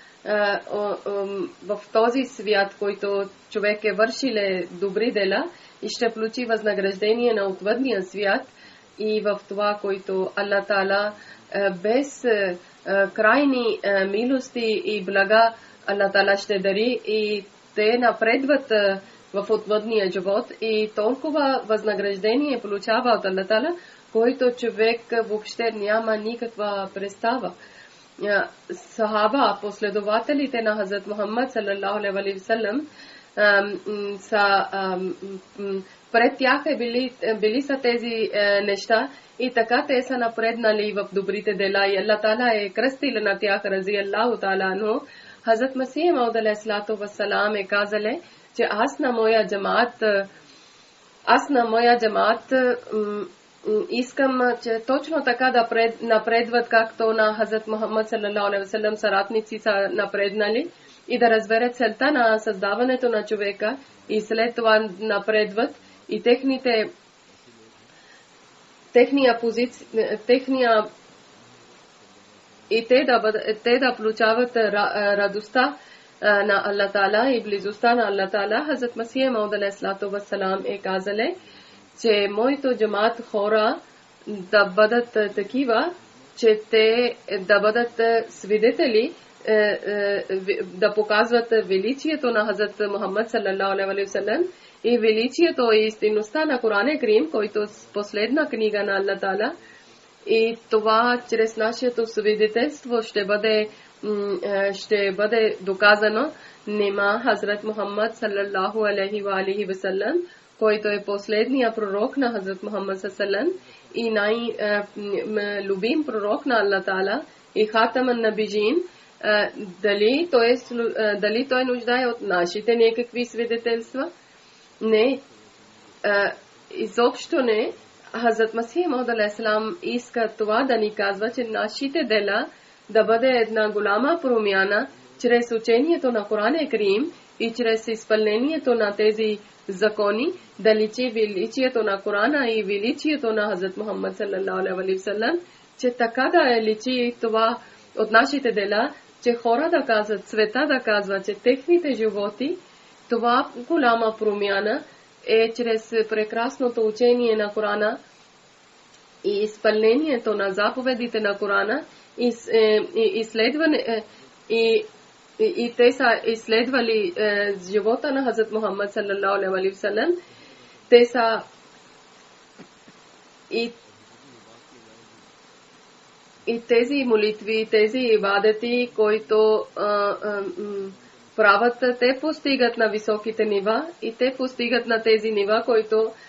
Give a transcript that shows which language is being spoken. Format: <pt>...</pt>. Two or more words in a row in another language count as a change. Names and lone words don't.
<bg>в този свят, който човек е вършил добри дела и ще получи възнаграждение на отвъдния свят, и в това, който Аллах Таала без крайни милости и блага Аллах Таала ще дари, и те напредват в отвъдния живот и толкова възнаграждение получава от Аллах Таала, който човек въобще няма никаква представа. Сахаба, последователите на Хазрат Мухаммад</bg> <ar>صلى الله عليه وسلم,</ar> <bg>пред тях били са тези неща, и така те са напреднали в добрите дела, и Аллах Таала е кръстил на тях</bg> <ar>رضي الله تعالى عنه.</ar> <bg>Хазрат Масих Мауд</bg> <ar>عليه السلام</ar> <bg>е казале, че аз на моя джамат искам, че точно така да напредват, както на Хазрат Мухаммад</bg> <ar>صلى الله عليه وسلم</ar> <bg>съратници са напреднали, и да разберат целта на създаването на човека, и след това напредват, и те да получават радостта на Аллах Таала и близостта на Аллах Таала. Хазрат Масих Мауд</bg> <ar>عليه السلام</ar> <bg>е казале, че моето джамат хора да бъдат такива, че те да бъдат свидетели, да показват величието на Хазрат Мухаммад</bg> <ar>صلى الله عليه وسلم,</ar> <bg>и величието и истинността на Коран Карим, който е последна книга на Аллах Таала. И това чрез нашето свидетелство ще бъде доказано. Нема Хазрат Мухаммад</bg> <ar>صلى الله عليه و عليه وسلم,</ar> <bg>който е последния пророк на Хазрат Мухаммад саллаллаху и най-любим пророк на Аллах Таала и</bg> <ar>خاتم النبيين,</ar> <bg>дали той нуждае от нашите някакви свидетелства? Не. Изобщо не. Хазрат Масих Мауд алейхиссалам иска това да ни казва, че нашите дела да бъде една голяма промяна чрез учението на Коран Карим и чрез изпълнението на тези закони, да личи величието на Корана и величието на Хазрат Мухаммад</bg> <ar>صلى الله عليه وسلم,</ar> <bg>че така да личи това от нашите дела, че хора да казват, света да казва, че техните животи, това голяма промяна е чрез прекрасното учение на Корана и изпълнението на заповедите на Корана и те са изследвали живота на Хазрат Мухаммад</bg> <ar>صلى الله عليه وسلم.</ar> <bg>Те са и тези молитви, тези ибадати, които правят, те постигат на високите нива и те постигат на тези нива, които</bg>